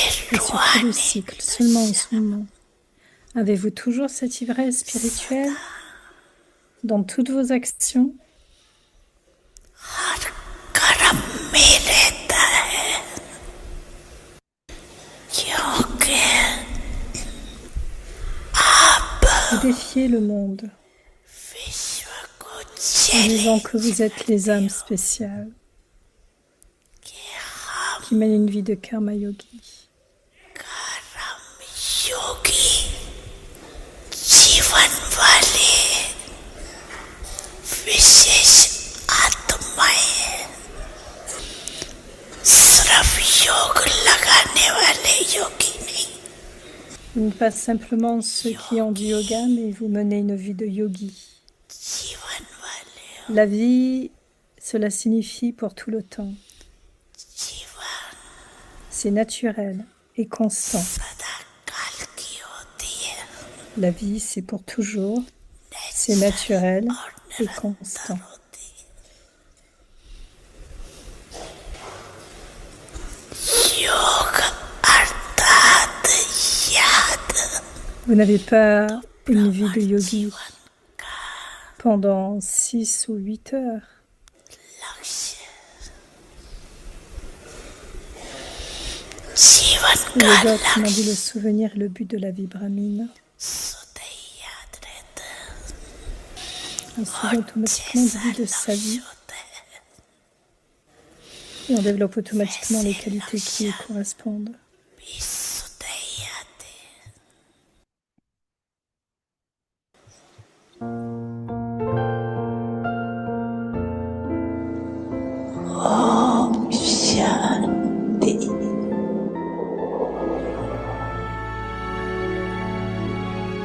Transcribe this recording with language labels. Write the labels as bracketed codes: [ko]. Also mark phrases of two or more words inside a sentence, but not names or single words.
[fr] Et sur tout le [hi] रूहानी [fr] cycle, seulement en ce moment. Avez-vous toujours cette ivresse spirituelle dans toutes vos actions? [hi] हर कर्म में रहता है क्योंकि आप [fr] Vous défiez le monde [hi] विश्व को [fr] en [hi] झेले [fr] disant que vous êtes les âmes spéciales [hi] के हम [fr] qui mènent une vie de [hi] कर्म योगी. कर्म योगी जीवन वाले विशेष आत्माएं सिर्फ योग लगाने वाले योगी नहीं [fr] Vous n'êtes pas simplement ceux qui ont du yoga, mais vous menez une vie de yogi. [hi] जीवन वाले [fr] La vie, cela signifie pour tout le temps. [hi] जीवन [fr] C'est naturel et constant. [hi] सदा काल की होती है [fr] La vie, c'est pour toujours. C'est naturel [hi] और [fr] et [hi] निरंतर [fr] constant. [hi] होती है योग अर्थात याद [fr] Vous n'avez pas une vie de yogi [hi] जीवन का [fr] pendant 6 ou 8 heures. [hi] लक्ष्य जीवन [fr] Le [hi] का [fr] yoga, autrement dit, [hi] लक्ष्य [fr] le souvenir est le but de la vie brahmine. [hi] सदैव याद रहता है [fr] On se souvient automatiquement du but de sa vie [hi] होता है [fr] et on développe automatiquement les qualités qui y correspondent. [hi] भी सदैव याद है ओम शांति